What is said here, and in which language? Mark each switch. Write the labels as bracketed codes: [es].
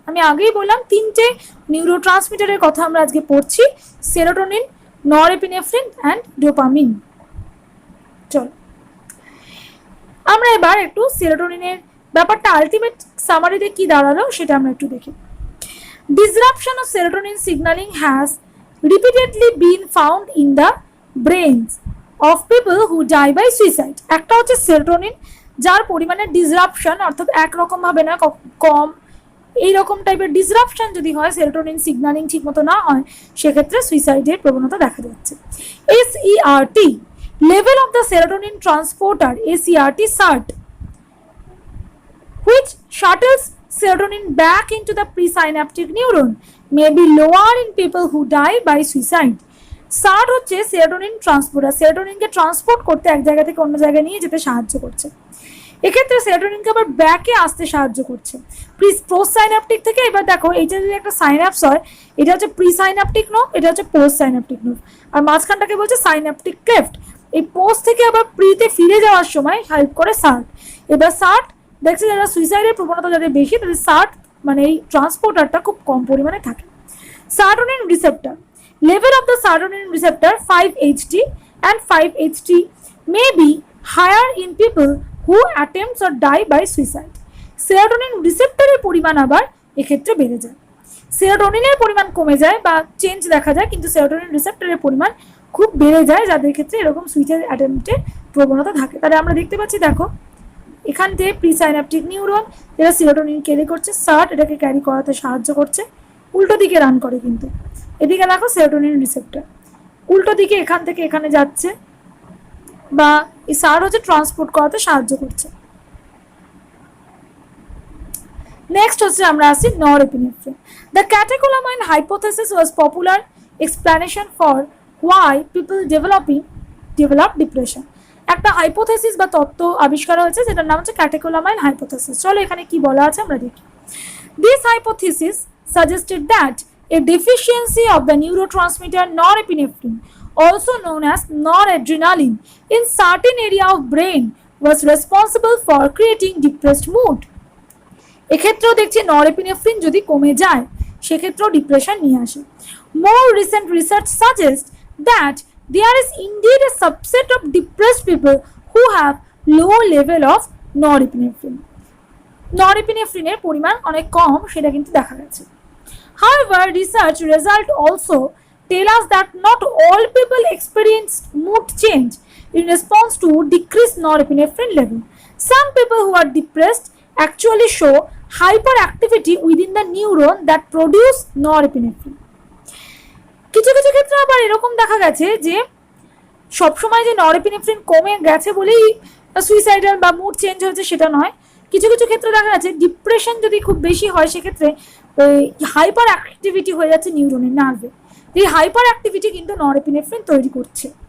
[bn] আমি আগেই বললাম তিনটে নিউরোট্রান্সমিটারের কথা আমরা আজকে পড়ছি, সেরোটোনিন, নরএপিনেফ্রিন অ্যান্ড ডোপামিন। চল আমরা এবার একটু সেরোটোনিনের ব্যাপারটা আলটিমেট সামারিতে কি দাঁড়ালো সেটা আমরা একটু দেখি। [en] Disruption of serotonin signalling has repeatedly been found in the brains of people who die by suicide. [bn] একটা হচ্ছে সেরোটোনিন যার পরিমাণে ডিসরাপশন, অর্থাৎ একরকম ভাবে না, কম, এইরকম টাইপের ডিসরাপশন যদি হয়, সেরোটোনিন সিগন্যালিং ঠিকমতো না হয়, সেক্ষেত্রে সুইসাইডের প্রবণতা দেখা যাচ্ছে। [en] SERT, level of the serotonin transporter, SERT, which shuttles serotonin back into the presynaptic neuron, may be lower in people who die by suicide. [bn] SART হচ্ছে সেরোটোনিন ট্রান্সপোর্টার, সেরোটোনিনকে ট্রান্সপোর্ট করতে এক জায়গা থেকে অন্য জায়গায় নিয়ে যেতে সাহায্য করছে। এক্ষেত্রে সেরোটোনিনকে আবার ব্যাকে আসতে সাহায্য করছে পোস্ট থেকে। এবার দেখো এইটা যদি একটা সাইন্যাপস হয়, এটা হচ্ছে প্রিসাইন্যাপটিক নোভ, এটা হচ্ছে পোস্ট সাইন্যাপটিক নোভ, আর মাঝখানটাকে বলছে সাইন্যাপটিক ক্লেফট। এই পোস্ট থেকে আবার প্রিতে ফিরে যাওয়ার সময় হেল্প করে সার্ট। এবার সার্ট দেখছে যারা সুইসাইডের প্রবণতা যাদের বেশি, তাদের সার্ট মানে এই ট্রান্সপোর্টারটা খুব কম পরিমাণে থাকে। [en] Serotonin receptor, level of the serotonin receptor 5-HT and 5-HT may be higher in people who attempts or die by suicide. [bn] Serotonin রিসেপ্টরের পরিমাণ আবার এক্ষেত্রে বেড়ে যায়, সেরোটোনিনের পরিমাণ কমে যায় বা চেঞ্জ দেখা যায়, কিন্তু সেরোটোনিন রিসেপ্টরের পরিমাণ খুব বেড়ে যায় যাদের ক্ষেত্রে এরকম সুইসাইড অ্যাটেম্পটের প্রবণতা থাকে। তাহলে আমরা দেখতে পাচ্ছি, দেখো এখান থেকে প্রিসাইন্যাপটিক নিউরন যেটা সেরোটোনিন ক্যারি করছে, সার্ট এটাকে ক্যারি করাতে সাহায্য করছে, উল্টো দিকে রান করে, কিন্তু এদিকে দেখো সেরোটোনিন রিসেপ্টর উল্টো দিকে এখান থেকে এখানে যাচ্ছে, বা এই সার হচ্ছে ট্রান্সপোর্ট করাতে সাহায্য করছে। নেক্সট হচ্ছে আমরা আসছি [en] Norepinephrine. The catecholamine hypothesis was popular explanation for why people develop depression. [bn] একটা হাইপোথেসিস বা তত্ত্ব আবিষ্কার হয়েছে যেটার নাম হচ্ছে ক্যাটেকোলামাইন হাইপোথেসিস। চলো এখানে কি বলা আছে আমরা দেখি। [en] This hypothesis suggested that a deficiency of the neurotransmitter norepinephrine, also known as noradrenaline, in certain area of brain was responsible for creating depressed mood. [bn] এক্ষেত্রেও দেখছি নরএপিনেফ্রিন যদি কমে যায় সেক্ষেত্রেও ডিপ্রেশন নিয়ে আসে। [en] More recent research suggests that there is indeed a subset of depressed people who have low level of norepinephrine. [bn] নরএপিনেফ্রিনের পরিমাণ অনেক কম সেটা কিন্তু দেখা গেছে। [en] However, research results also tell us that not all people experience mood change in response to decreased norepinephrine level. Some people who are depressed actually show hyperactivity within the neuron that produce norepinephrine. [bn] কিছু কিছু ক্ষেত্রে আবার এরকম দেখা গেছে যে সবসময় যে নরএপিনেফ্রিন কমে গেছে বলেই সুইসাইডাল বা মুড চেঞ্জ হয়েছে সেটা নয়। কিছু কিছু ক্ষেত্রে দেখা যাচ্ছে ডিপ্রেশন যদি খুব বেশি হয় সেক্ষেত্রে হাইপার অ্যাক্টিভিটি হয়ে যাচ্ছে নিউরনের নার্ভে, এই হাইপার অ্যাক্টিভিটি কিন্তু নরএপিনেফ্রিন তৈরি করছে।